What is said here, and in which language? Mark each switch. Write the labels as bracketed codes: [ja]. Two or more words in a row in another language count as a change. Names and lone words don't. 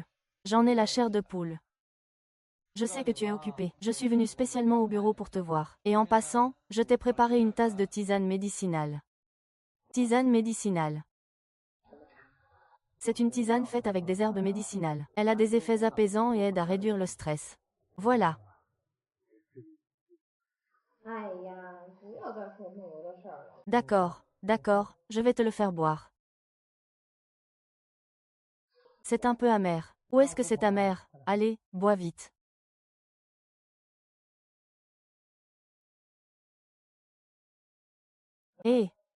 [fr] J'en ai la chair de poule. Je sais que tu es occupé. Je suis venu spécialement au bureau pour te voir. Et en passant, je t'ai préparé une tasse de tisane médicinale. Tisane médicinale. C'est une tisane faite avec des herbes médicinales. Elle a des effets apaisants et aide à réduire le stress. Voilà. [zh] 哎呀，不要再说梦游的事儿了。 [fr] D'accord. D'accord, je vais te le faire boire. C'est un peu amer. Où est-ce que c'est amer? Allez, bois vite. Hé!